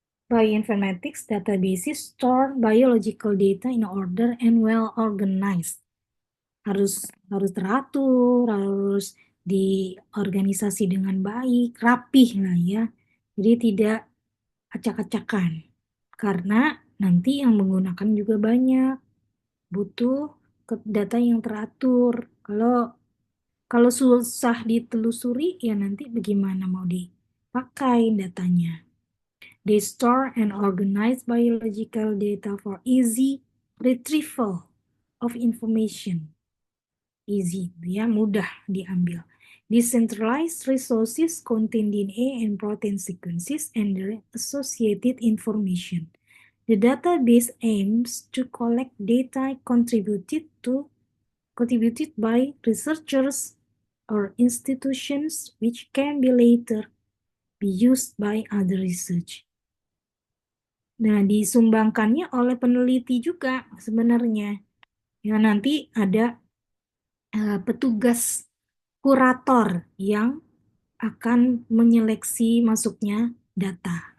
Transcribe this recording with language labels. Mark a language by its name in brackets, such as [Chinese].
[English] Bioinformatics databases store biological data in order and well organized. [Indonesian] Harus teratur, harus diorganisasi dengan baik, rapih lah ya. Jadi tidak acak-acakan. Karena nanti yang menggunakan juga banyak, butuh data yang teratur. Kalau susah ditelusuri, ya nanti bagaimana mau dipakai datanya. [English] They store and organize biological data for easy retrieval of information. Easy, [Indonesian] ya mudah diambil. [English] Decentralized resources contain DNA and protein sequences and their associated information. The database aims to collect data contributed by researchers or institutions which can be later be used by other research. [Indonesian] Nah, disumbangkannya oleh peneliti juga sebenarnya. Ya, nanti ada petugas kurator yang akan menyeleksi masuknya data.